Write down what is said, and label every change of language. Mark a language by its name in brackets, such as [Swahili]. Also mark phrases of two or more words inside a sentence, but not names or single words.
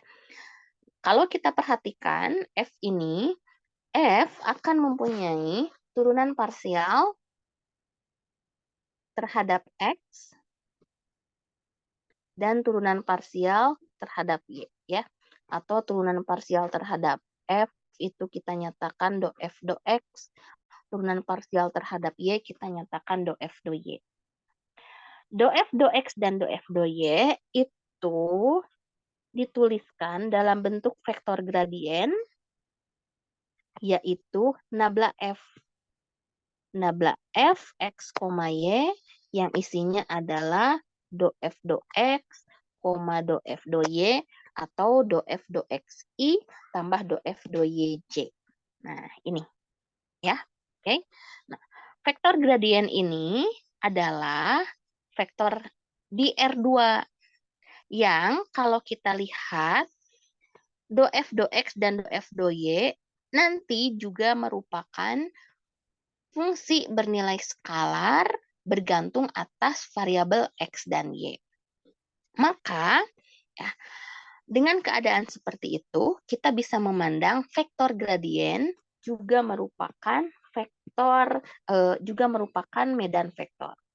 [Indonesian] Kalau kita perhatikan F ini, F akan mempunyai turunan parsial terhadap X dan turunan parsial terhadap Y ya. Atau turunan parsial terhadap F itu kita nyatakan do F do X, turunan parsial terhadap Y kita nyatakan do F do Y. Do F do X dan do F do Y itu dituliskan dalam bentuk vektor gradien yaitu nabla F. Nabla F, X, Y yang isinya adalah do F do X, do F do Y, atau do F do XI tambah do F do YJ. Nah, ini ya. Oke. Nah, vektor gradien ini adalah vektor di R2 yang kalau kita lihat do F do X dan do F do Y nanti juga merupakan fungsi bernilai skalar bergantung atas variabel X dan Y. Maka, ya, dengan keadaan seperti itu, kita bisa memandang vektor gradien juga merupakan medan vektor.